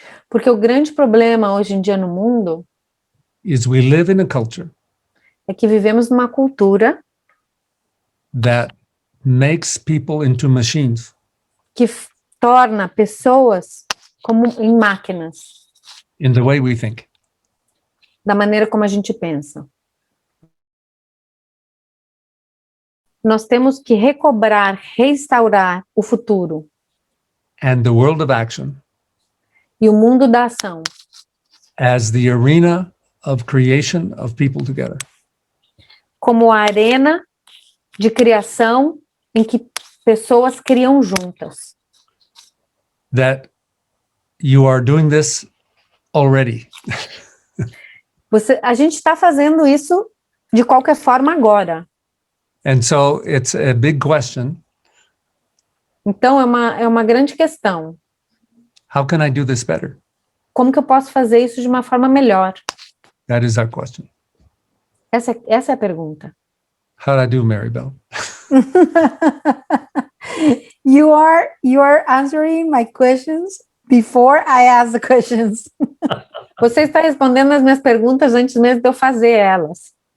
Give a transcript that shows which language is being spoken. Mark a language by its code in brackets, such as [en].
[pt] Porque o grande problema hoje em dia no mundo [en] is we live in a culture [pt] é que vivemos numa cultura [en] that makes people into machines. [pt] que torna pessoas como em máquinas, [en] In the way we think. [pt] da maneira como a gente pensa. Nós temos que recobrar, restaurar o futuro [en] and the world of action [pt] e o mundo da ação [en] as the arena of creation of people together. [pt] como a arena de criação em que pessoas criam juntas. [en] That you are doing this already. [pt] A gente está fazendo isso de qualquer forma agora. [en] And so it's a big question. [pt] Então, é uma grande questão. [en] How can I do this better? [pt] Como que eu posso fazer isso de uma forma melhor? [en] That is our question. [pt] Essa é a pergunta. [en] How do I do, Maribel? You are answering my questions before I ask the questions. [pt] Você está respondendo as minhas perguntas antes mesmo de eu fazer elas.